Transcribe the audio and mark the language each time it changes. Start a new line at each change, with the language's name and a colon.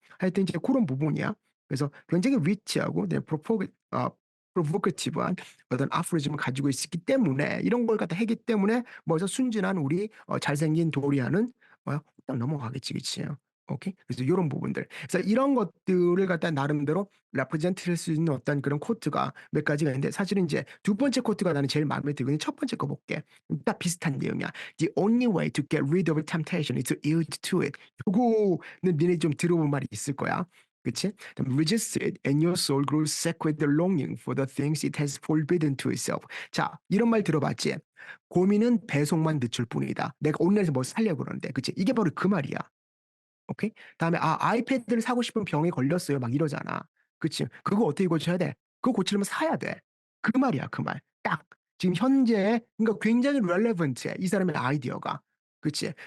Korean: 하여튼 이제 그런 부분이야. 그래서 굉장히 리치하고 프로보커티브한 어떤 아포리즘을 가지고 있기 때문에 이런 걸 갖다 하기 때문에 뭐서 순진한 우리 잘생긴 도리아는 딱 넘어가겠지, 그치? 오케이? 그래서 이런 부분들. 그래서 이런 것들을 갖다 나름대로 레프레젠트 할수 있는 어떤 그런 코트가 몇 가지가 있는데 사실은 이제 두 번째 코트가 나는 제일 마음에 들거든. 첫 번째 거 볼게. 딱 비슷한 내용이야.
English: The only way to get rid of temptation is to yield to it.
Korean: 요거는 니네 좀 들어본 말이 있을 거야. 그치?
English: Resist it and your soul grows sick with the longing for the things it has forbidden to itself.
Korean: 자, 이런 말 들어봤지? 고민은 배송만 늦출 뿐이다. 내가 온라인에서 뭐 살려고 그러는데, 그치? 이게 바로 그 말이야. 오케이? 다음에 아이패드를 사고 싶은 병에 걸렸어요. 막 이러잖아. 그치? 그거 어떻게 고쳐야 돼? 그거 고치려면 사야 돼. 그 말이야, 그 말. 딱. 지금 현재, 그러니까 굉장히 렐레번트해. 이 사람의 아이디어가. 그치?